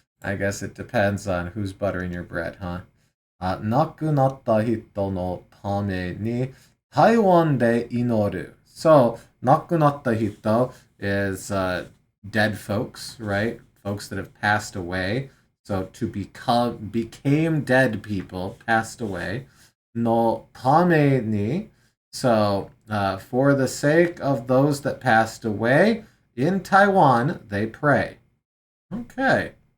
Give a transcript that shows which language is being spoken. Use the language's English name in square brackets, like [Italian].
[English] I guess it depends on who's buttering your bread, huh? [Japanese] 亡くなった人のために台湾で祈る. [English] So, [Japanese] 亡くなった人 [English] is dead folks, right? Folks that have passed away. So, became dead people, passed away. [Japanese] のために. [English] So, for the sake of those that passed away, in Taiwan, they pray. Okay.